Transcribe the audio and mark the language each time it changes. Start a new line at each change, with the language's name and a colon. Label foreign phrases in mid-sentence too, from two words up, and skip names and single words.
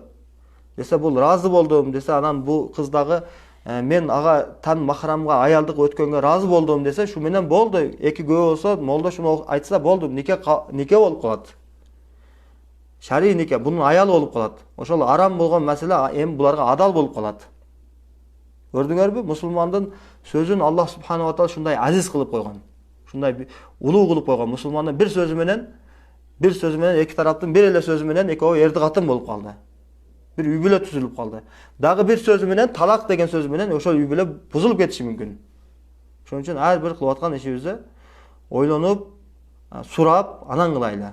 Kyrgyz: Десе, бул ыраазы болдум десе, анан бул кыз дагы мен ага тан махрамга аялдык өткөнгө ыраазы болдум десе, шу менен болду. Эки күбө болсо, молдо шуну айтса болду, нике болуп калат. Шарий нике, бунун аялы болуп калат. Ошол арам болгон маселе эми буларга адал болуп калат. Көрдүңөрбү? Мусулмандын сөзүн
Arabic: الله سبحانه وتعالى
Kyrgyz: шундай азиз кылып койгон. Шундай улуу кылып койгон. Мусулмандын бир сөзү менен эки тараптын бир эле сөзү менен экөө эрди катын болуп калды. Бир үй бүлө түзүлүп калды. Дагы бир сөзү менен, талак деген сөзү менен ошол үй бүлө бузулуп кетиши мүмкүн. Ошон үчүн ар бир кылып аткан ишибизди ойлонуп, сурап, анан кылайлы.